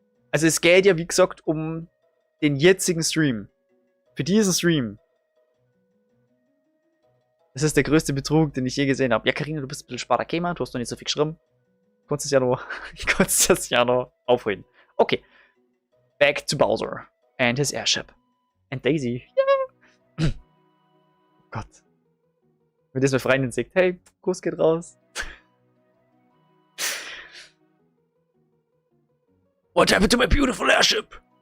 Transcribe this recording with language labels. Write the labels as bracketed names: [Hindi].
[German] Also es geht ja, wie gesagt, um den jetzigen Stream. Für diesen Stream. Das ist der größte Betrug, den ich je gesehen habe. Ja, Karina, du bist ein bisschen sparter Gamer, du hast noch nicht so viel geschrieben. Ich konnte das ja noch aufholen. Okay. [English] Back to Bowser and his airship. And Daisy. Yeah. [German] Oh Gott. Wenn das eine Freundin sagt, hey, Kuss geht raus. [English] What happened to my beautiful airship?